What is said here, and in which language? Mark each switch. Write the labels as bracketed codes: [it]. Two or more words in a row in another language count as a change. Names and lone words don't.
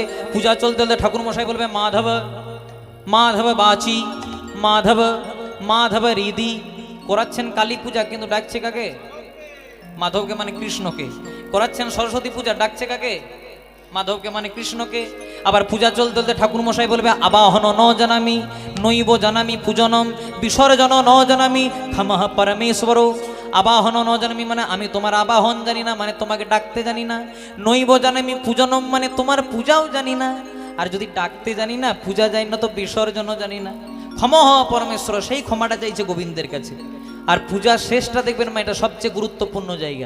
[bn] পূজা চলতে চলতে ঠাকুর মশাই বলবে [sa] মাধব মাধব বাচি, মাধব মাধব হৃদি। [bn] করাচ্ছেন কালী পূজা, কিন্তু ডাকছে কাকে? মাধবকে মানে কৃষ্ণকে। করাচ্ছেন সরস্বতী পূজা, ডাকছে কাকে? মাধবকে মানে কৃষ্ণকে। আবার পূজা চলতে চলতে ঠাকুর মশাই বলবে [sa] আবাহন ন জানামি নৈব জানামি পূজনম বিসর্জন ন জানামি ক্ষমঃ পরমেশ্বর। আবাহন ন জানামি [bn] মানে আমি তোমার আবাহন জানি না, মানে তোমাকে ডাকতে জানি না। [sa] নৈব জানামি পূজনম [bn] মানে তোমার পূজাও জানি না। আর যদি ডাকতে জানি না, পূজা জানি না, তো বিসর্জনও জানি না। [sa] ক্ষমঃ পরমেশ্বর, [bn] সেই ক্ষমাটা চাইছে গোবিন্দের কাছে। আর পূজা শেষটা দেখবেন মা, এটা সবচেয়ে গুরুত্বপূর্ণ জায়গা।